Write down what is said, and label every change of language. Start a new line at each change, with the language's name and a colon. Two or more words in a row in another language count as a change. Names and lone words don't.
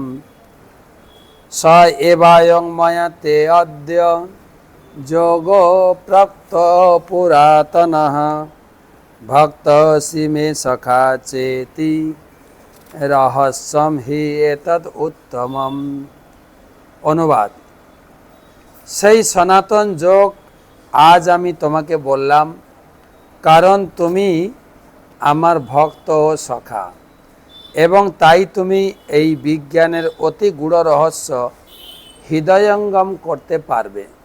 Sanskrit: स एवायं मया ते अद्य जोगो प्रक्त पुरातनः भक्तः मे सखा चेति रहस्यम हि एतद् उत्तमम्।
Bangla: अनुवाद সেই সনাতন যোগ আজ আমি তোমাকে বললাম কারণ তুমি আমার ভক্ত ও সখা এবং তাই তুমি এই বিজ্ঞানের অতি গূঢ় রহস্য হৃদয়ঙ্গম করতে পারবে।